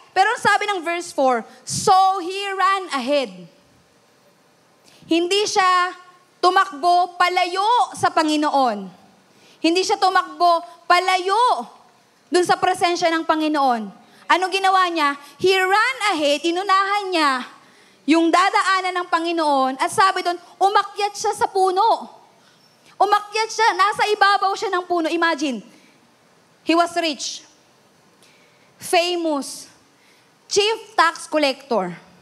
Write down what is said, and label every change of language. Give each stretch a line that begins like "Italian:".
Filipino: Pero sabi ng
English: verse 4, so he ran ahead.
Filipino: Hindi siya tumakbo palayo sa Panginoon. Hindi siya tumakbo palayo dun sa presensya ng Panginoon. Ano ginawa niya?
English: He ran ahead,
Filipino: inunahan niya yung dadaanan ng Panginoon at sabi doon, umakyat siya sa puno. Umakyat siya, nasa ibabaw siya ng puno.
English: Imagine, he was rich, famous, chief tax collector.